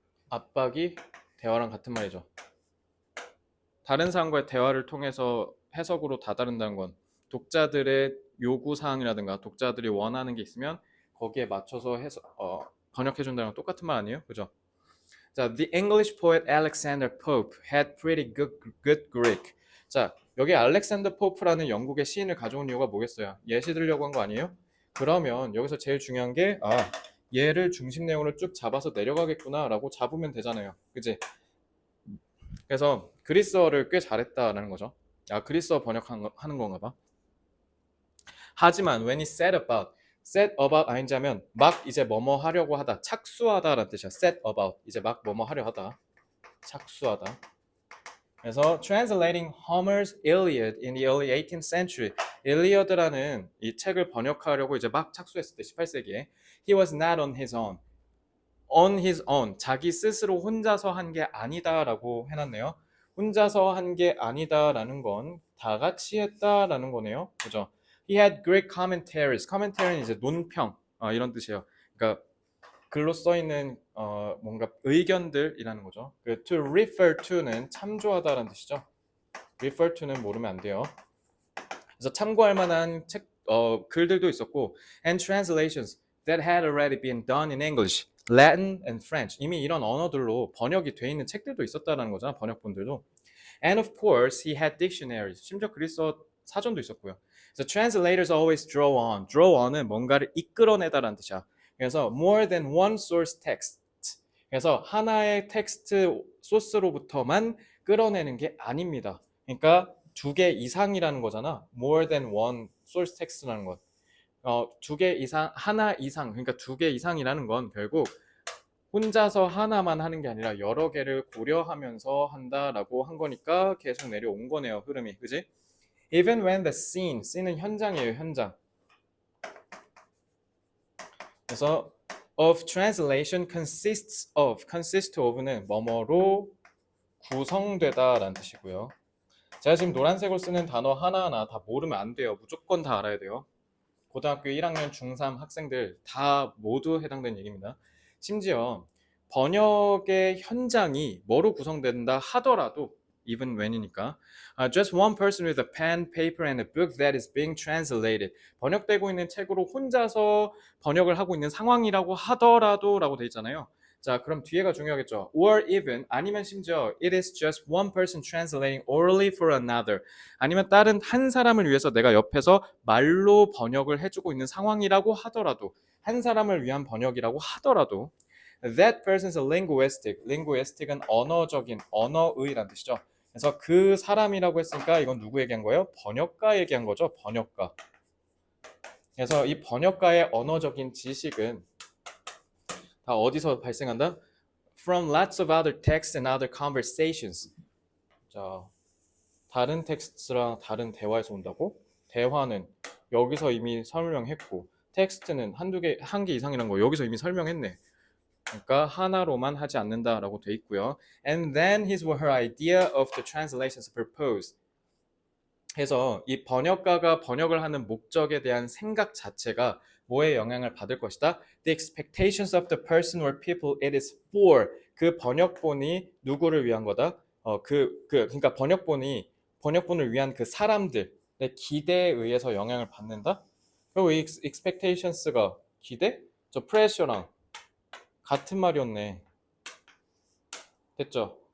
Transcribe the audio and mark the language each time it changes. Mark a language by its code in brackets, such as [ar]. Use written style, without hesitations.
[ko] 압박이 대화랑 같은 말이죠. 다른 사람과의 대화를 통해서 해석으로 다다른다는 건 독자들의 요구사항이라든가 독자들이 원하는 게 있으면 거기에 맞춰서 번역해준다는 건 똑같은 말 아니에요? 그죠? [en] 자, The English poet Alexander Pope had pretty good Greek. [ko] 자, 여기 알렉산더 포프라는 영국의 시인을 가져온 이유가 뭐겠어요? 예시 들려고 한 거 아니에요? 그러면 여기서 제일 중요한 게 얘를 중심 내용으로 쭉 잡아서 내려가겠구나 라고 잡으면 되잖아요. 그치? 그래서 그리스어를 꽤 잘했다라는 거죠. 그리스어 번역하는 건가 봐. 하지만 [en] when he set about [ko] 아닌지 하면 막 이제 뭐뭐 하려고 하다, 착수하다라는 뜻이야. set about 이제 막 뭐뭐 하려 하다, 착수하다. [en] 그래서 translating Homer's Iliad in the early 18th century, [ko] 일리어드라는 이 책을 번역하려고 이제 막 착수했을 때 18세기에 [en] he was not on his own. [ko] on his own, 자기 스스로 혼자서 한 게 아니다라고 해놨네요. 혼자서 한 게 아니다라는 건 다 같이 했다라는 거네요. 그죠? [en] He had great commentaries. [ko] commentary는 이제 논평 이런 뜻이에요. 그러니까 글로 써 있는 뭔가 의견들이라는 거죠. 그 to refer to는 참조하다라는 뜻이죠. refer to는 모르면 안 돼요. 그래서 참고할 만한 글들도 있었고 [en] and translations that had already been done in English, Latin and French. [ko] 이미 이런 언어들로 번역이 돼 있는 책들도 있었다라는 거잖아. 번역본들도. [en] And of course, he had dictionaries. [ko] 심지어 그리스어 사전도 있었고요. [en] So translators always draw on. [ko] draw on은 뭔가를 이끌어내다라는 뜻이야. [en] 그래서 more than one source text. [ko] 그래서 하나의 텍스트 소스로부터만 끌어내는 게 아닙니다. 그러니까 두 개 이상이라는 거잖아. [en] more than one source text라는 건. [ko] 두 개 이상, 하나 이상, 그러니까 두 개 이상이라는 건 결국 혼자서 하나만 하는 게 아니라 여러 개를 고려하면서 한다라고 한 거니까 계속 내려온 거네요. 흐름이. 그지? [en] Even when the scene은 [ko] 현장이에요. 현장. 그래서 [en] of translation consist of [ko] 는 뭐뭐로 구성되다라는 뜻이고요. 제가 지금 노란색으로 쓰는 단어 하나하나 다 모르면 안 돼요. 무조건 다 알아야 돼요. 고등학교 1학년 중3 학생들 다 모두 해당되는 얘기입니다. 심지어 번역의 현장이 뭐로 구성된다 하더라도 [en] even when이니까 just one person with a pen, paper and a book that is being translated. [ko] 번역되고 있는 책으로 혼자서 번역을 하고 있는 상황이라고 하더라도 라고 돼 있잖아요. 자, 그럼 뒤에가 중요하겠죠. [en] Or even [ko] 아니면 심지어 [en] it is just one person translating orally for another. [ko] 아니면 다른 한 사람을 위해서 내가 옆에서 말로 번역을 해주고 있는 상황이라고 하더라도 한 사람을 위한 번역이라고 하더라도 [en] that person's a linguistic. [ko] linguistic은 언어적인, 언어의란 뜻이죠. 그래서 그 사람이라고 했으니까 이건 누구 얘기한 거예요? 번역가 얘기한 거죠. 번역가. 그래서 이 번역가의 언어적인 지식은 다 어디서 발생한다? [en] From lots of other texts and other conversations. [ko] 자, 다른 텍스트랑 다른 대화에서 온다고? 대화는 여기서 이미 설명했고 텍스트는 한 개 이상이란 거 여기서 이미 설명했네. 그러니까 하나로만 하지 않는다라고 돼 있고요. [en] And then his or her idea of the translations proposed. [ko] 해서 이 번역가가 번역을 하는 목적에 대한 생각 자체가 뭐에 영향을 받을 것이다? [en] The expectations of the person or people it is for. [ko] 그 번역본이 누구를 위한 거다? 그러니까 번역본을 위한 그 사람들의 기대에 의해서 영향을 받는다? 그리고 이 expectations가 기대? 저 pressure랑 같은 말이었네. 됐죠?